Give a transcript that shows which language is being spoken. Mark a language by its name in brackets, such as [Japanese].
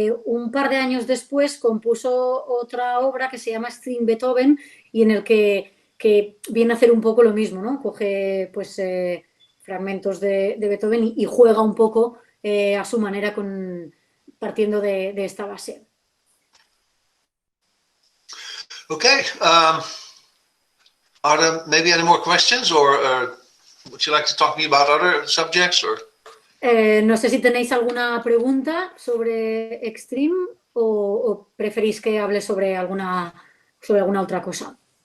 [Spanish] Un par de años después compuso otra obra que se llama Extreme Beethoven y en el que viene a hacer un poco lo mismo, ¿no? Coge pues fragmentos de Beethoven y juega un poco a su manera partiendo de esta base. [English] Okay. Are there maybe any more questions, or would you like to talk to me about other subjects? Or? [Spanish] No sé si tenéis alguna pregunta sobre Extreme o preferís que hable sobre alguna otra cosa.